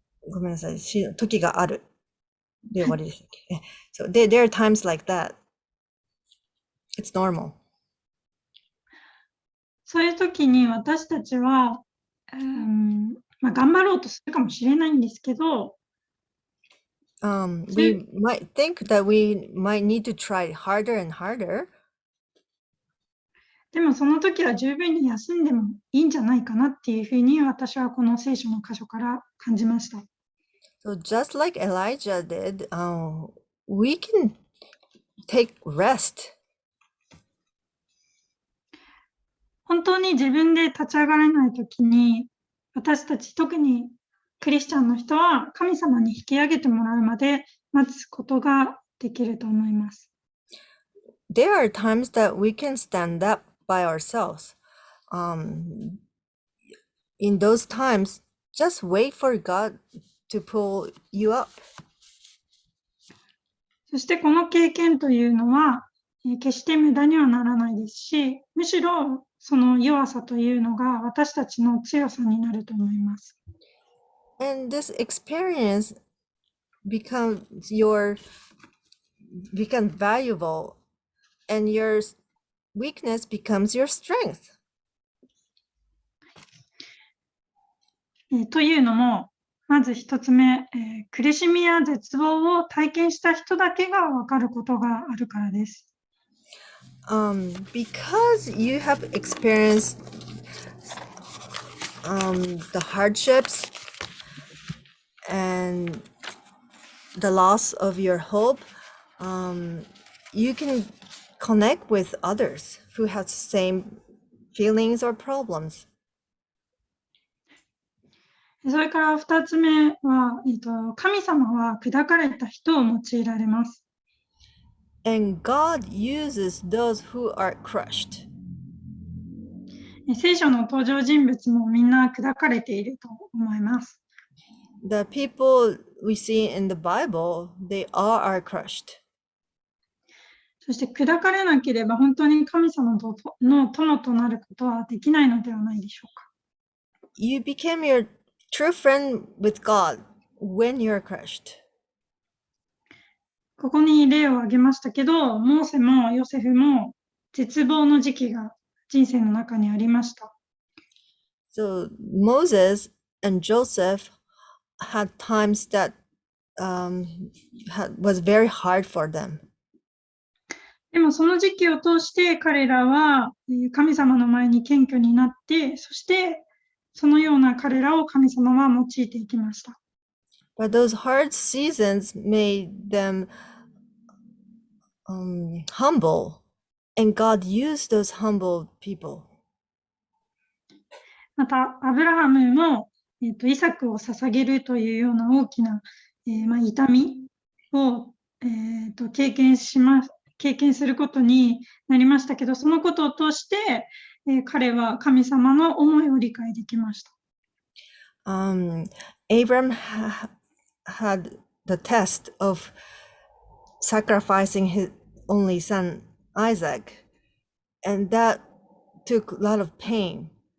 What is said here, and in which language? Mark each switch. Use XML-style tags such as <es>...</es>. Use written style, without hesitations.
<ja>ごめんなさい、時がある。で終わりでしたっけ？</ja> <en>So there are times like that. It's normal.</en> <ja>そういう時に私たちは、頑張ろうとするかもしれないんですけど、</ja> <en>we might think that we might need to try harder and harder.</en> <ja>でもその時は十分に休んでもいいんじゃないかなっていうふうに私はこの聖書の箇所から感じました。</ja> <en>So just like Elijah did, we can take rest.</en> <ja>本当に自分で立ち上がれない時に、私たち特にクリスチャンの人は神様に引き上げてもらうまで待つことができると思います。</ja> <en>There are times that we can stand up by ourselves. In those times, just wait for God to pull you up.</en> <ja>そしてこの経験というのは、決して無駄にはならないですし、むしろその弱さというのが私たちの強さになると思います。</ja> <en>And this experience becomes valuable, and your weakness becomes your strength.</en> <ja>というのも、まず一つ目、苦しみや絶望を体験した人だけが分かることがあるからです。</ja> <en>Because you have experienced the hardships and the loss of your hope, you can connect with others who have the same feelings or problems.</en> <ja>それから2つ目は、神様は砕かれた人を用いられます。</ja> <en>And God uses those who are crushed.</en> <ja>聖書の登場人物もみんな砕かれていると思います。</ja> <en>The people we see in the Bible, they all are crushed.</en> <ja>そして砕かれなければ本当に神様の友となることはできないのではないでしょうか。</ja> <en>You became your true friend with God when you're crushed.</en> <ja>ここに例を挙げましたけど、モーセもヨセフも絶望の時期が人生の中にありました。</ja> <en>So Moses and Joseph had times that was very hard for them.</en> <ja>でもその時期を通して彼らは神様の前に謙虚になって、そしてそのような彼らを神様は用いていきました。</ja> <en>But those hard seasons made them humble, and God used those humble people.</en> <ja>また、アブラハムも、イサクを捧げるというような大きな、痛みを、経験することになりましたけど、そのことを通して、彼は神様の思いを理解できました。</ja> <en>Abram had the test of sacrificing his only son Isaac, and that took a lot of pain.</en>